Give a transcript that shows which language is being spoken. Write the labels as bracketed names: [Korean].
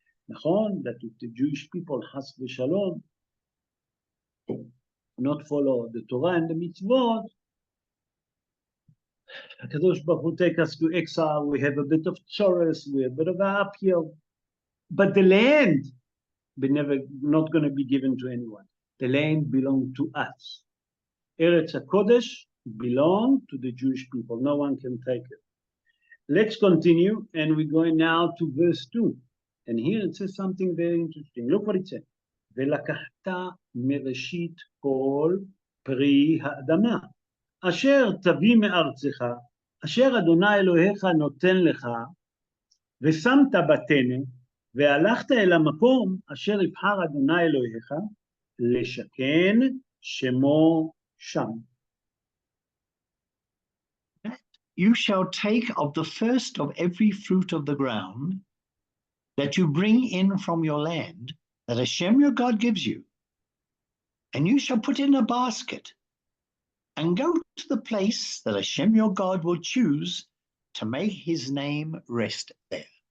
[English] Nachon, that if the Jewish people, has v'shalom, not follow the Torah and the mitzvot, HaKadosh Baruch Hu take us to exile, we have a bit of chorus, we have a bit of an uphill, but the land, not going to be given to anyone. The land belongs to us. Eretz HaKodesh belongs to the Jewish people. No one can take it. Let's continue, and we're going now to verse 2. And here it says something very interesting. Look what it says. [Hebrew] ולקחת מראשית כל פרי האדמה, אשר תביא מארצך, אשר אדוני אלוהיך נותן לך, ושמת בתנה, והלכת אל המקום אשר יבחר אדוני אלוהיך, לשכן שמו שם. [English] You shall take of the first of every fruit of the ground that you bring in from your land, that Hashem your God gives you, and you shall put it in a basket, and go to the place that Hashem your God will choose to make his name rest there.